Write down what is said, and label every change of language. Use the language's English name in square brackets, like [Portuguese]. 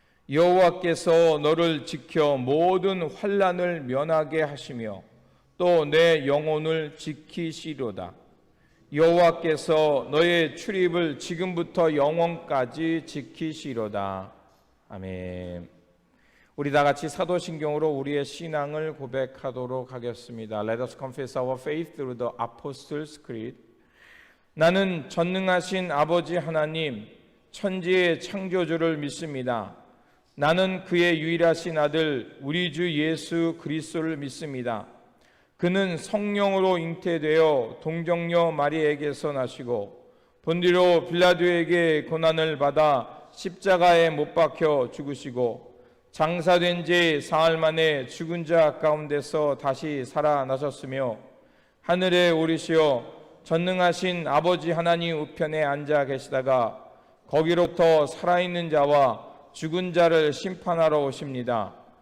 [Korean] 여호와께서 너를 지켜 모든 환난을 면하게 하시며 또 내 영혼을 지키시로다. 여호와께서 너의 출입을 지금부터 영원까지 지키시로다. 아멘. 우리 다 같이 사도신경으로 우리의 신앙을 고백하도록 하겠습니다. [English] Let us confess our faith through the Apostles' Creed. [Korean] 나는 전능하신 아버지 하나님, 천지의 창조주를 믿습니다. 나는 그의 유일하신 아들 우리 주 예수 그리스도를 믿습니다. 그는 성령으로 잉태되어 동정녀 마리에게서 나시고 본디로 빌라도에게 고난을 받아 십자가에 못 박혀 죽으시고 장사된 지 사흘 만에 죽은 자 가운데서 다시 살아나셨으며 하늘에 오르시어 전능하신 아버지 하나님 우편에 앉아 계시다가 거기로부터 살아있는 자와 죽은 자를 심판하러 오십니다.